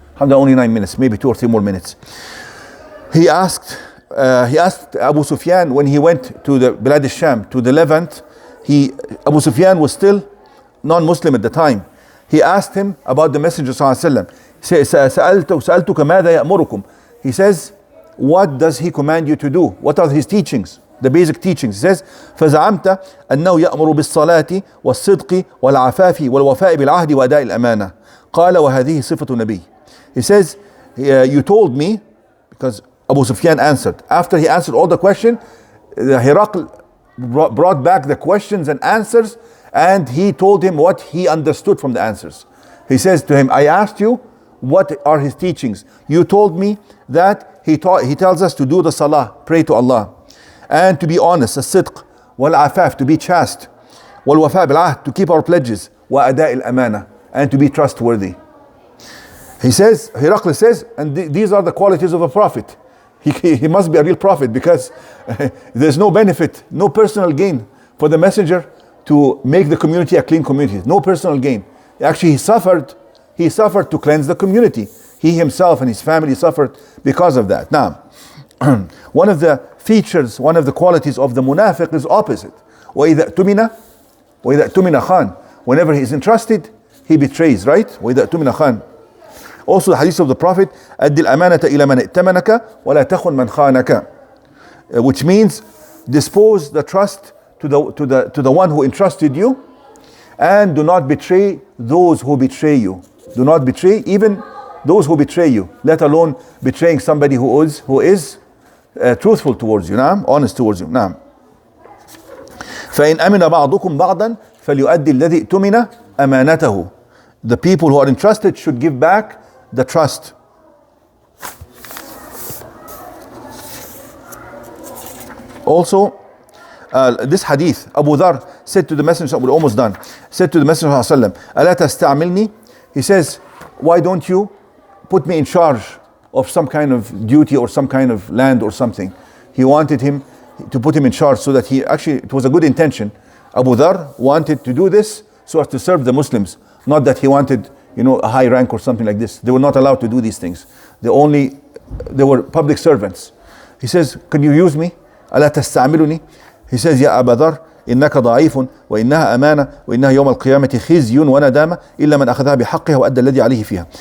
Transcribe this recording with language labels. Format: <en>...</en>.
<en>Only 9 minutes, maybe 2 or 3 more minutes. He asked Abu Sufyan when he went to the Bilad al-Sham, to the Levant. Abu Sufyan was still non-Muslim at the time. He asked him about the Messenger sallallahu alaihi wasallam.</en> <ar>سألتك ماذا يأمركم.</ar> <en>He says, what does he command you to do? What are his teachings? The basic teachings. He says,</en> <ar>فزعمت أنه يأمر بالصلاة والصدق والعفاف والوفاء بالعهد وأداء الأمانة. قال وهذه صفة النبي.</ar> <en>He says, you told me, because Abu Sufyan answered. After he answered all the question, Herakl brought back the questions and answers, and he told him what he understood from the answers. He says to him, I asked you, what are his teachings? You told me that he tells us to do the salah, pray to Allah, and to be honest, as-sidq, wal-afaf, to be chaste,</en> <ar>wal-wafa bil-ahd,</ar> <en>to keep our pledges,</en> <ar>wa-ada' al-amana,</ar> <en>and to be trustworthy. He says, Herakl says, and these are the qualities of a prophet. He must be a real prophet, because there's no benefit, no personal gain for the messenger to make the community a clean community. No personal gain. Actually, he suffered to cleanse the community. He himself and his family suffered because of that. Now, one of the features, one of the qualities of the munafiq is opposite.</en> <ar>وَإِذَا اؤْتُمِنَ خَانَ.</ar> <en>Whenever he is entrusted, he betrays, right?</en> <ar>وَإِذَا اؤْتُمِنَ خَانَ.</ar> <en>Also the hadith of the Prophet,</en> <ar>أَدِّ الْأَمَانَةَ إِلَى مَنْ ائْتَمَنَكَ وَلَا تَخُنْ مَنْ خَانَكَ.</ar> <en>Which means dispose the trust to the one who entrusted you, and do not betray those who betray you. Do not betray even those who betray you, let alone betraying somebody who is truthful towards you, honest towards you.</en> <ar>فإن أمن بعضكم بعضا فليؤدي الذي اؤتمن أمانته.</ar> <en>The people who are entrusted should give back the trust. Also, this hadith, Abu Dhar said to the Messenger, we're almost done, said to the Messenger sallallahu alaihi wasallam,</en> <ar>ألا تستعملني?</ar> <en>He says, why don't you put me in charge of some kind of duty or some kind of land or something? He wanted him to put him in charge, so that it was a good intention. Abu Dhar wanted to do this so as to serve the Muslims, not that he wanted, a high rank or something like this. They were not allowed to do these things. They were public servants. He says, can you use me?</en> <ar>ألا تستعملني?</ar> <en>He says,</en> <ar>يا أبا ذر إنك ضعيف وإنها أمانة وإنها يوم القيامة خزي وندامة إلا من أخذها بحقها وأدى الذي عليه فيها.</ar>